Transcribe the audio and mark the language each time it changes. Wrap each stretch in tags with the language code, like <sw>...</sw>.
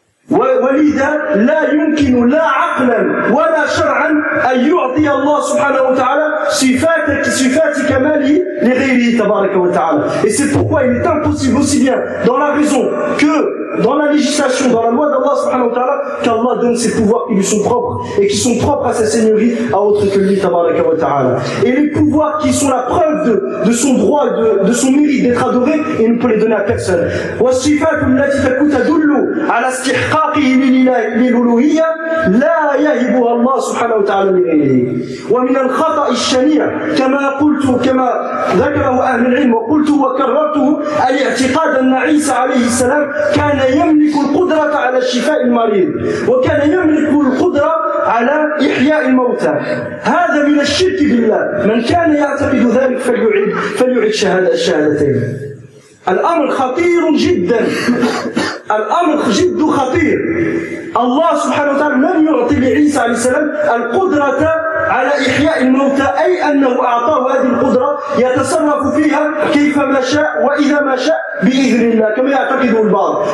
<ar>ولذا لا يمكن لا عقلا ولا شرعا أن يعطي الله سبحانه وتعالى صفات كماله لغيره تبارك وتعالى.</ar> <fr>Et c'est pourquoi il est impossible aussi bien dans la raison que dans la législation, dans la loi d'Allah subhanahu wa ta'ala, qu'Allah donne ses pouvoirs qui lui sont propres et qui sont propres à sa seigneurie à autre que lui, tabaraka wa ta'ala. Et les pouvoirs qui sont la preuve de son droit, de son mérite d'être adoré, il ne peut les donner à personne.</fr> <ar>Wa sifatu allati takutadullu ala istihqaqihi lil-uluhiyya la yahibuha Allah subhanahu wa ta'ala lighayrihi. Wa min al-khata' ash-shani' kama qultu kama dhakarahu ahlul 'ilm wa qultu wa karrartu al-i'tiqad anna 'Isa 'alayhi salam كان يملك القدرة على شفاء المريض وكان يملك القدرة على إحياء الموتى. هذا من الشرك بالله. من كان يعتقد ذلك فليعد شهادتين. الأمر خطير جدا. الأمر جد خطير. الله سبحانه وتعالى لم يعطي لعيسى عليه السلام القدرة على إحياء الموتى، أي أنه أعطاه هذه القدرة يتصرف فيها كيفما شاء وإذا ما شاء بإذن الله كما يعتقد البعض.</ar>